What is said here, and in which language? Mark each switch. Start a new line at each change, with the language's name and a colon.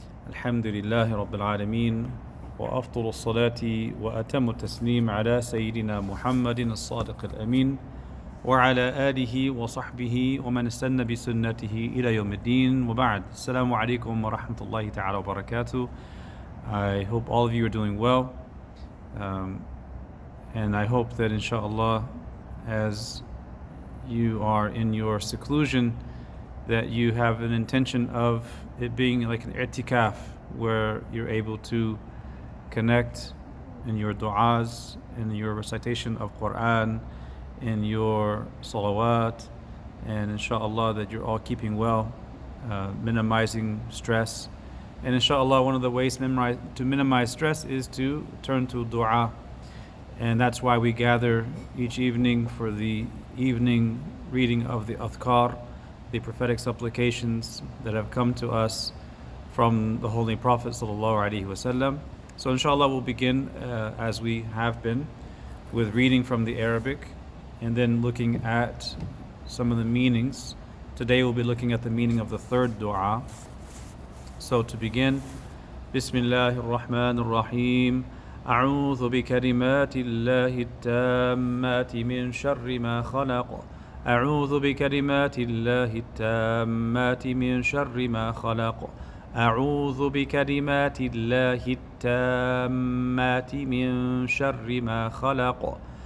Arabic: الحمد لله رب العالمين، وأفضل الصلاة وأتم التسليم على سيدنا محمد الصادق الأمين وعلى آله وصحبه ومن استنى بسنته إلى يوم الدين وبعد. السلام عليكم ورحمة الله تعالى وبركاته.
English: I hope all of you are doing well, and I hope that inshallah, as you are in your seclusion, that you have an intention of it being like an i'tikaf, where you're able to connect in your du'as, in your recitation of Quran, in your salawat, and inshallah that you're all keeping well, minimizing stress. And inshallah, one of the ways to minimize stress is to turn to du'a. And that's why we gather each evening for the evening reading of the adhkar, the prophetic supplications that have come to us from the Holy Prophet ﷺ. So inshallah we'll begin as we have been with reading from the Arabic and then looking at some of the meanings. Today we'll be looking at the meaning of the third dua. So to begin,
Arabic: Bismillahir Rahmanir Rahim. أعوذ بكلمات الله التامات من شر ما خلق أعوذ بكلمات الله التامات من شر ما خلق أعوذ بكلمات الله التامات من شر ما خلق